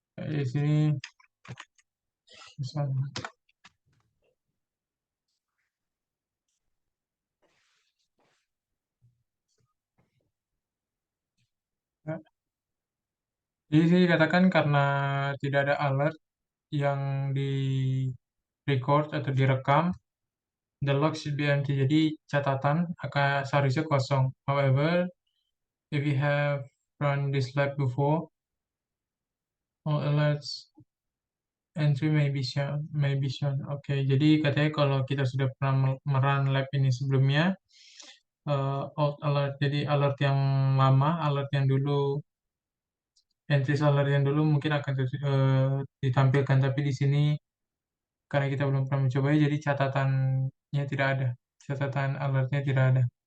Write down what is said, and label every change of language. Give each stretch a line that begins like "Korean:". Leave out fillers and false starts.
Indonesian: di sini misalnya, ya. Jadi sini dikatakan karena tidak ada alert yang di record atau direkam,
English: the log should be empty.
Indonesian: Jadi catatan akan seharusnya kosong.
English: However, if we have run this lab before, all alerts entry may be shown.
Indonesian: Oke, jadi katanya kalau kita sudah pernah merun lab ini sebelumnya,
English: old alert,
Indonesian: jadi alert yang lama, alert yang dulu, entry alert yang dulu mungkin akan ditampilkan, tapi di sini karena kita belum pernah mencoba, jadi catatannya tidak ada, catatan alertnya tidak ada.